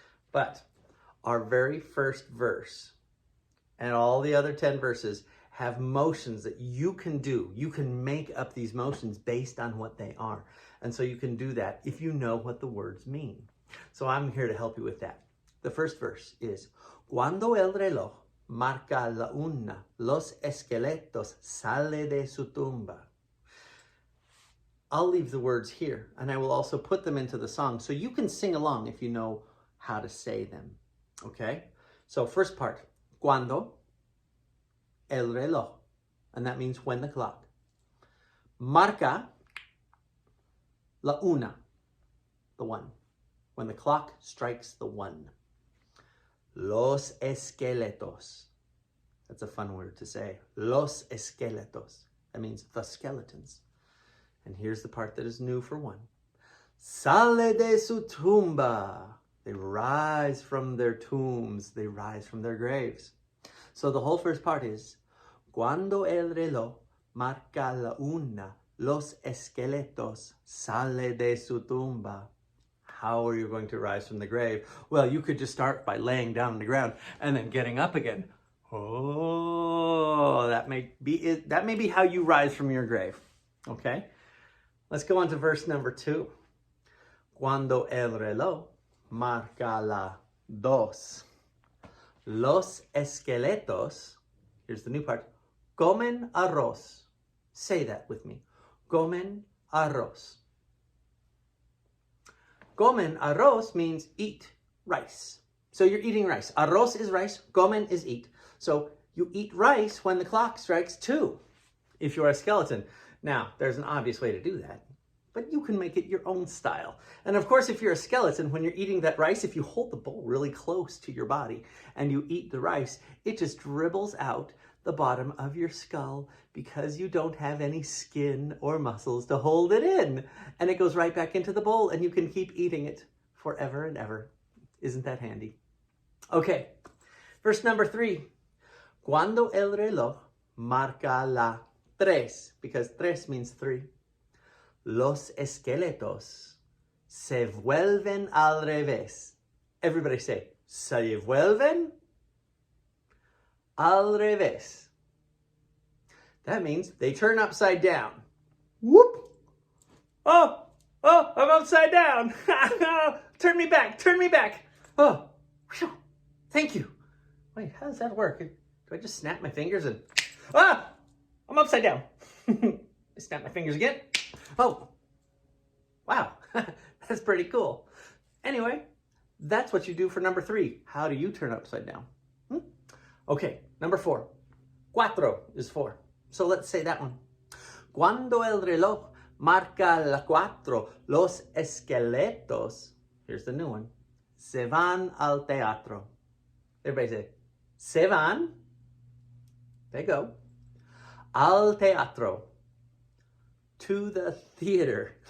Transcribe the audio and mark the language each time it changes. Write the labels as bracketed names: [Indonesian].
[English] But our very first verse and all the other 10 verses have motions that you can do. You can make up these motions based on what they are. And so you can do that if you know what the words mean. So I'm here to help you with that. The first verse is, [Spanish] Cuando el reloj marca la una, los esqueletos sale de su tumba. [English] I'll leave the words here, and I will also put them into the song so you can sing along if you know how to say them. Okay? So first part, [Spanish] cuando el reloj, [English] and that means when the clock. [Spanish] Marca la una, [English] the one. When the clock strikes the one. [Spanish] Los esqueletos. [English] That's a fun word to say. [Spanish] Los esqueletos. [English] That means the skeletons. And here's the part that is new for one. [Spanish] Sale de su tumba. [English] They rise from their tombs. They rise from their graves. So the whole first part is, [Spanish] Cuando el reloj marca la una, los esqueletos sale de su tumba. [English] How are you going to rise from the grave? Well, you could just start by laying down on the ground and then getting up again. Oh, that may be it. That may be how you rise from your grave. Okay? Let's go on to verse number 2. [Spanish] Cuando el reloj marca la dos, los esqueletos, [English] here's the new part, [Spanish] comen arroz. [English] Say that with me. [Spanish] Comen arroz. Comen arroz [English] means eat rice. So you're eating rice. Arroz is rice. Comen is eat. So you eat rice when the clock strikes 2, if you're a skeleton. Now, there's an obvious way to do that, but you can make it your own style. And of course, if you're a skeleton, when you're eating that rice, if you hold the bowl really close to your body and you eat the rice, it just dribbles out the bottom of your skull because you don't have any skin or muscles to hold it in. And it goes right back into the bowl and you can keep eating it forever and ever. Isn't that handy? Okay, verse number 3. [Spanish] Cuando el reloj marca la tres, [English] because tres means 3. [Spanish] Los esqueletos se vuelven al revés. [English] Everybody say, [Spanish] se vuelven al revés. [English] That means they turn upside down. Whoop! Oh, I'm upside down. Turn me back, turn me back. Oh, whew, thank you. Wait, how does that work? Do I just snap my fingers and, I'm upside down. I snap my fingers again. Oh, wow, that's pretty cool. Anyway, that's what you do for number 3. How do you turn upside down? Okay, number 4. Cuatro is 4. So let's say that one. [Spanish] Cuando el reloj marca la cuatro, los esqueletos, [English] here's the new one, [Spanish] se van al teatro. [English] Everybody say, [Spanish] se van, [English] they go, [Spanish] al teatro, [English] to the theater.